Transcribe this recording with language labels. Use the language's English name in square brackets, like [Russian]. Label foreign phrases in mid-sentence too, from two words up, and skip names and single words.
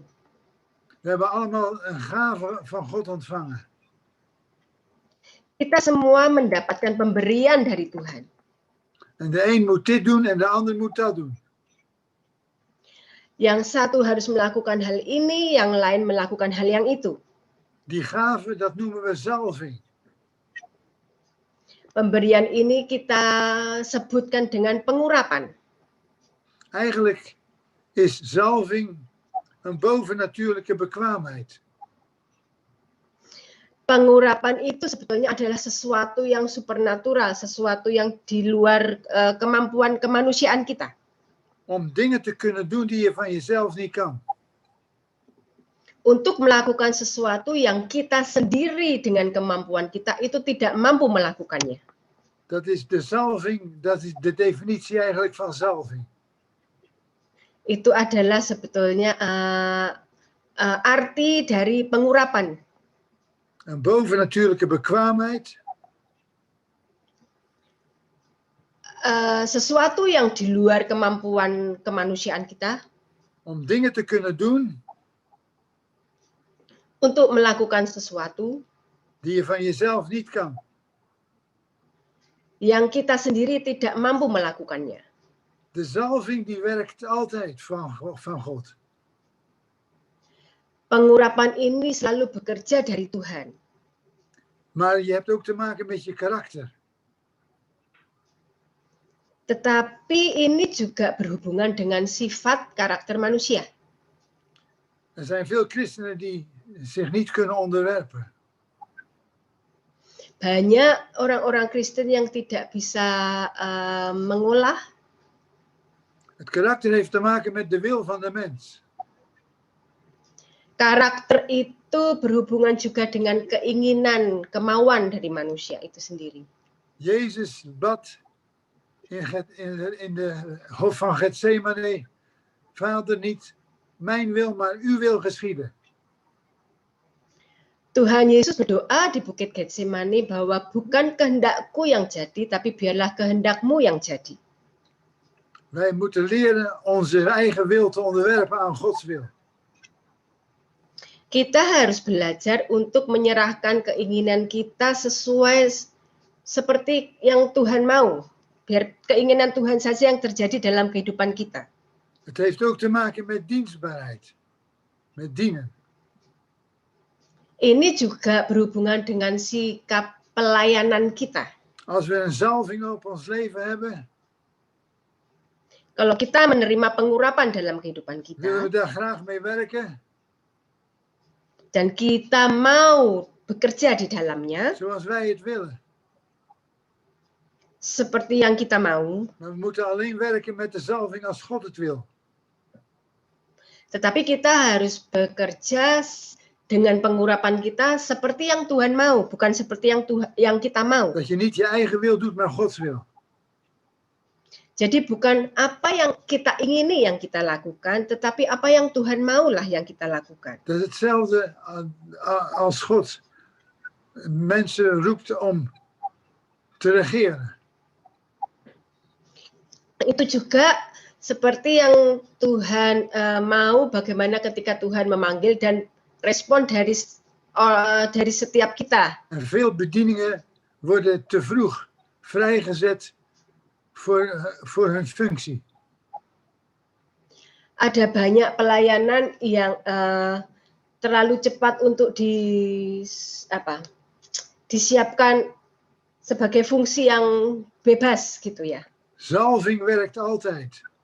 [Dutch] We hebben allemaal een gave van God ontvangen. [Indonesian] Kita semua mendapatkan pemberian dari Tuhan. [Dutch] En de een moet dit doen en de ander moet dat doen. [Indonesian] Yang satu harus melakukan hal ini, yang lain melakukan hal yang itu. [Dutch] Die gave, dat noemen we zalving. [Indonesian] Pemberian ini kita sebutkan dengan pengurapan. [Dutch] Eigenlijk is zalving een bovennatuurlijke bekwaamheid. [Indonesian] Pengurapan itu sebetulnya adalah sesuatu yang supernatural, sesuatu yang di luar kemampuan kemanusiaan kita. [Dutch] Om dingen te kunnen doen die je van jezelf niet kan. [Indonesian] Untuk melakukan sesuatu yang kita sendiri dengan kemampuan kita itu tidak mampu melakukannya. [Dutch] Dat is de zalving, dat is de definitie eigenlijk van zalving. [Indonesian] Itu adalah sebetulnya arti dari pengurapan. [Dutch] Een bovennatuurlijke bekwaamheid. [Indonesian] Sesuatu yang di luar kemampuan kemanusiaan kita. [Dutch] Om dingen te kunnen doen. [Indonesian] Untuk melakukan sesuatu. [Dutch] Die je van jezelf niet kan. [Indonesian] Yang kita sendiri tidak mampu melakukannya. [Dutch] De zalving die werkt altijd van God. [Indonesian] Pengurapan ini selalu bekerja dari Tuhan. [Dutch] Maar je hebt ook te maken met je karakter. [Indonesian] Tetapi ini juga berhubungan dengan sifat karakter manusia. [Dutch] Er zijn veel christenen die zich niet kunnen onderwerpen. [Indonesian] Banyak orang-orang Kristen yang tidak bisa mengolah. [Dutch] Het karakter heeft te maken met de wil van de mens. [Indonesian] Karakter itu berhubungan juga dengan keinginan, kemauan dari manusia itu sendiri. [Dutch] Jezus bad in de hof van Getsemane, Vader, niet mijn wil, maar uw wil geschieden. [Indonesian] Tuhan Yesus berdoa di Bukit Getsemani bahwa bukan kehendakku yang jadi, tapi biarlah kehendakmu yang jadi. [Dutch] Wij moeten leren onze eigen wil te onderwerpen aan Gods wil. [Indonesian] Kita harus belajar untuk menyerahkan keinginan kita sesuai seperti yang Tuhan mau. Biar keinginan Tuhan saja yang terjadi dalam kehidupan kita. [Dutch] Het heeft ook te maken met dienstbaarheid. Met dienen. [Indonesian] Ini juga berhubungan dengan sikap pelayanan kita. [Dutch] Als we een zalving op ons leven hebben, [Indonesian] Kalau kita menerima pengurapan dalam kehidupan [Dutch] willen we [Indonesian] kita, [Dutch] daar graag mee werken, [Indonesian] dan kita mau bekerja di dalamnya, [Dutch] zoals wij het willen. [Indonesian] seperti yang kita mau, [Dutch] Maar we moeten alleen werken met de zalving als God het wil. [Indonesian] tetapi kita harus bekerja dengan pengurapan kita seperti yang Tuhan mau, bukan seperti yang kita mau. [Dutch] Dat je niet je eigen wil doet, maar Gods wil. [Indonesian] Jadi bukan apa yang kita ingini yang kita lakukan, tetapi apa yang Tuhan maulah yang kita lakukan. [Dutch] Dat is hetzelfde als God mensen roept om te regeren. [Indonesian] Itu juga seperti yang Tuhan mau, bagaimana ketika Tuhan memanggil dan respon dari setiap kita. [Dutch] En veel bedieningen worden te vroeg vrijgezet voor hun functie. [Indonesian] Ada banyak pelayanan yang terlalu cepat untuk disiapkan sebagai fungsi yang bebas gitu ya. [Dutch] Zalving werkt altijd.